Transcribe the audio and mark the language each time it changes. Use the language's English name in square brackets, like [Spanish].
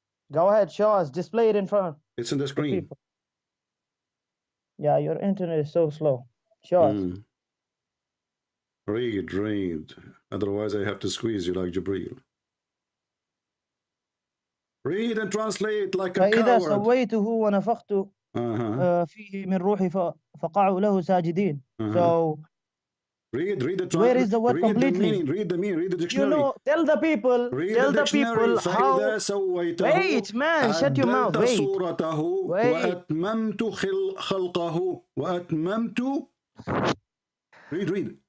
[English] Go ahead, show us. Display it in front. It's on the screen. Yeah, your internet is so slow. Show us. Read. Otherwise, I have to squeeze you like Jibreel. Read and translate like a [Arabic] فإذا [English] coward. [Arabic] سويته ونفخت فيه من روحي فقعوا له ساجدين. [English] So read the where is the word completely? Read the meaning, read the dictionary. You know, tell the people how. Wait, man, shut your mouth. Wait. [Arabic] وأتممت خلقه وأتممت. [English] Read.